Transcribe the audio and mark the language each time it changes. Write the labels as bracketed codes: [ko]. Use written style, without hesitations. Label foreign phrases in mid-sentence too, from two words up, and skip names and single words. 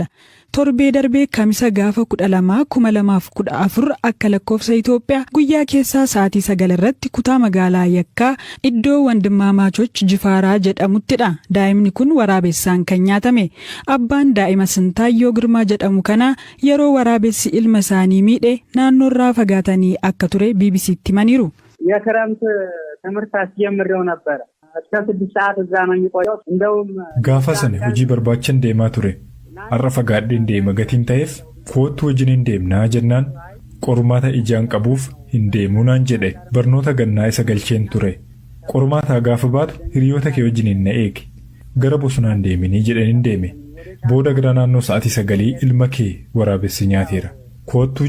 [om] Torbee darbee kamisa gaafa 12/2014 akka lakkoofsa Itoophiyaa guyyaa keessaa sa'aatii 9 irratti kutaa magaalaa Yakkaa iddoo Wandimmaamaachoch Jifaaraa jedhamuttidha. Daa'imni kun waraabessaan kan nyaatame. Abbaan daa'ima Sintaayyoo Girmaa jedhamu kana yeroo waraabessi ilma isaanii miidhe naannoorraa fagaatanii akka ture BBCtti himaniiru. [am] የክረምት ትምህርት አስጀምሬው ነበር እስከ 6 ሰዓት እዛ ነው የሚቆየው እንደውም [om] gaafa sana hojii barbaachan deemaa ture har'a fagaadheen deema gatiin ta'eef kootu wajjin deemnaa jennaan qormaata ijaan qabuuf hin deemuu naan jedhe barnoota gannaa isa galcheen ture qormaata gaafa baatu hiriyoota kee wajjin na eegi gara bosonaan deeminii jedhaniin deeme booda gara naannoo sa'aatii 9 ilma kee waraabessi nyaateera kootu